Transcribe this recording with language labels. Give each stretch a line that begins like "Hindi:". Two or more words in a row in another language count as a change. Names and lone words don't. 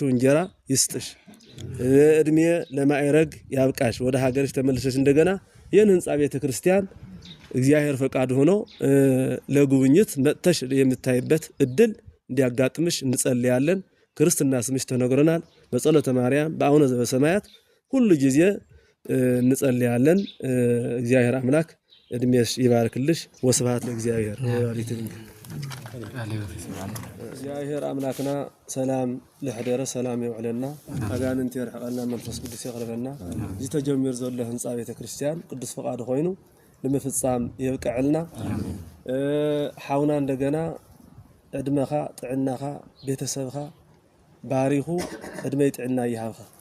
Amharic: እንጀራ ይስጥሽ፣ እድሜ ለማዕረግ ያብቃሽ፣ ወደ ሀገርሽ ተመልሰሽ እንደገና ይህን ህንጻ ቤተክርስቲያን እግዚአብሔር ፈቃድ ሆኖ ለጉብኝት መጥተሽ የምታይበት እድል እንዲያጋጥምሽ እንጸልያለን። ክርስትና ስምሽ ተነግሮናል። በጸሎተ ማርያም በአቡነ ዘበሰማያት ሁሉ ጊዜ እንጸልያለን። እግዚአብሔር አምላክ እድሜሽ ይባርክልሽ።
Geez: ወስብሐት ለእግዚአብሔር ወለወላዲቱ ድንግል።
Tigrinya: እግዚአብሔር አምላክና ሰላም ለሕደረ ሰላም ይውዕለና አጋንንት ይርሕቀልና መንፈስ ቅዱስ ይቅርበና እዚ ተጀሚሩ ዘሎ ህንፃ ቤተክርስቲያን ቅዱስ ፈቃዱ ኮይኑ ንምፍጻም ይብቅዕልና። ሓውና እንደገና ዕድመኻ ጥዕናኻ ቤተሰብኻ ባሪኹ ዕድመይ ጥዕና ይሃብኻ።